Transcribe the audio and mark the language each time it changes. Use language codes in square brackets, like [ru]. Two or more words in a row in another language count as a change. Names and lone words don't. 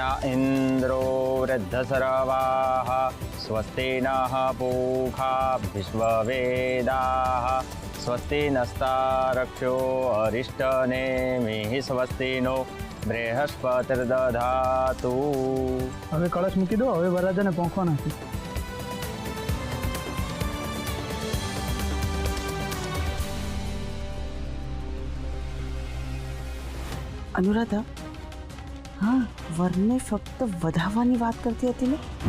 [sa] इंद्रो वृद्धसरवाः स्वस्ति नः पूषा विश्ववेदाः स्वस्ति नस्तारक्षो अरिष्टनेमिः स्वस्ति नो बृहस्पतिर्दधातु. [gu] હવે કળશ મૂકી દો, હવે વરરાજાને પહોંચવા નથી. અનુરાધા, હા, વરને ફક્ત વધાવવાની વાત કરતી હતી ને?